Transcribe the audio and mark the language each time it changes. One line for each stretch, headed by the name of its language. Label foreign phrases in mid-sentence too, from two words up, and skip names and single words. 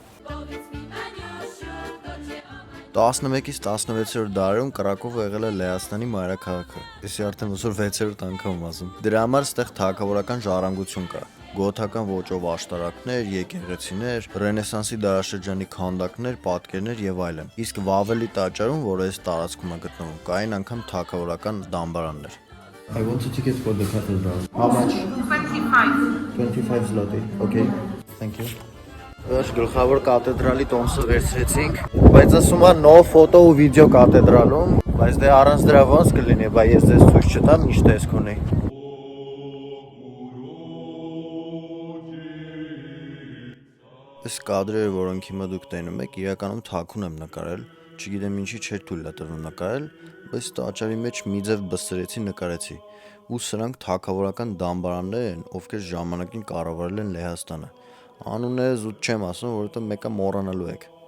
Armenian: 11-ից 16-րդ դարերում Կրակովը եղել է Լեհաստանի մայրաքաղաքը։ Էսի արդեն ոնց որ 6-րդ անգամ եմ ասում։ Դրա համար ստեղ թագավորական ժառանգություն կա։ Գոթական ոճով աշտարակներ, եկեղեցիներ, Ռենեսանսի դարաշրջանի քանդակներ, պատկերներ եւ այլն։ Իսկ Վավելի տաճարում, որը այս տարածքում է գտնվում, կային անգամ թագավորական դամբարաններ։
English: I want a ticket for the cathedral. How much? 25. 25 zloty. Okay. Thank you.
Armenian: Այս գլխավոր կաթեդրալի տոմսը վերցրեցինք, բայց ասում է
English: no photo
Armenian: ու video կաթեդրալում, բայց դե առանց դրա ոնց կլինի, բայց ես ձեզ ցույց չտամ, ինչ տեսք ունի։ Այս կադրերը, որոնք հիմա դուք տենում եք, իրականում թաքուն եմ նկարել, չգիտեմ ինչի չէր թույլ է տրվում նկարել, բայց տաճարի մեջ մի ձև բստրեցի նկարեցի, ու սրանք թագավորական դամբարաններ են, ովքեր ժամանակին կառավարել են Լեհաստանը։ Անունները զուտ չեմ ասում, որովհետև մեկը մոռանալու եք։